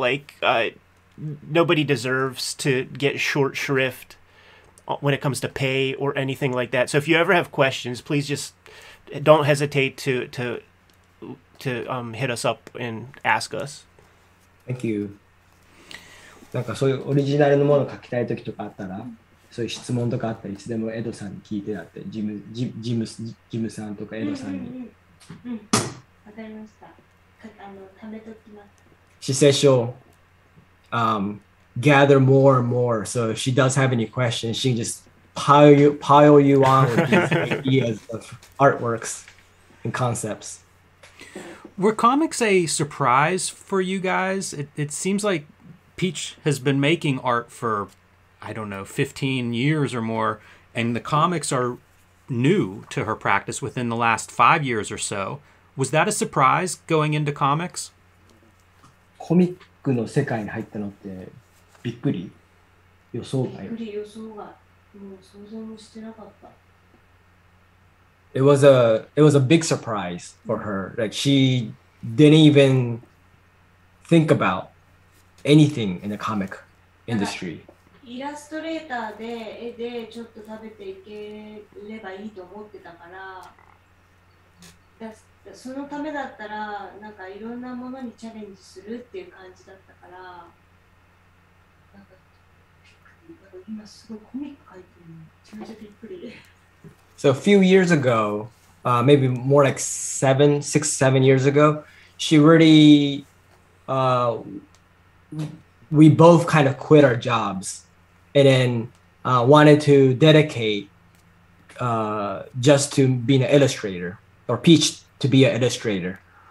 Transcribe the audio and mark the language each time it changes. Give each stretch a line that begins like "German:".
English: Like, nobody deserves to get short shrift when it comes to pay or anything like that. So if you ever have questions, please just don't hesitate to hit us up and ask us. Thank you.
Japanese: なんかそういうオリジナルのものを書きたい時とかあったら、そういう質問とかあったらいつでもエドさんに聞いてだって、ジムさんとかエドさんに。わかりました。貯めときます。
English: She says she'll gather more and more. So if she does have any questions, she can just pile you on with these ideas of artworks and concepts. Were comics a surprise for you guys? It seems like Peach has been making art for, I don't know, 15 years or more, and the comics are new to her practice within the last 5 years or so. Was that a surprise going into comics?
Japanese: コミックの世界に入ったのってびっくり？予想外？びっくり、予想外。もう想像もしてなかった。
English: It was a big surprise for her. Like she didn't even think about anything in the comic industry.
Japanese: イラストレーターで絵でちょっと食べていければいいと思ってたから、そのためだったらなんかいろんなものにチャレンジするっていう感じだったから、なんか今すごいコミック描いてるのめちゃめちゃびっくり。
English: So a few years ago, maybe more like 7 years ago, she really, we both kind of quit our jobs and then wanted to dedicate just to being an illustrator, or Peach to be an illustrator.